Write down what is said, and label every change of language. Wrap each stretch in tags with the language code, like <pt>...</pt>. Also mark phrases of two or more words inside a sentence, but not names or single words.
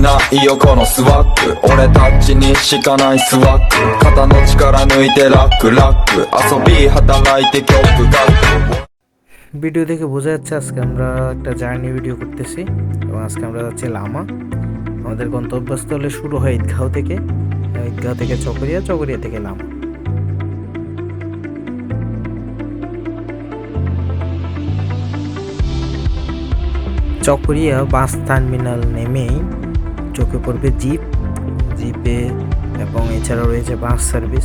<ja>いいよこのスワッグ俺たちにしかないスワッグ肩の力抜いてラックラック遊び働いて曲が</ja> <bn>ভিডিও দেখে বোঝা যাচ্ছে আজকে আমরা একটা</bn> <en>journey video</en> <bn>করতেছি এবং আজকে আমরা যাচ্ছি লামা। আমাদের গন্তব্যস্থলে শুরু হয় ঈদগাঁও থেকে, ঈদগাঁও থেকে চকরিয়া, চকরিয়া থেকে লামা। চকরিয়া</bn> <en>bus terminal</en> <bn>নেমেই চোখে পড়বে জিপে এবং এছাড়াও রয়েছে</bn> <en>bus service.</en>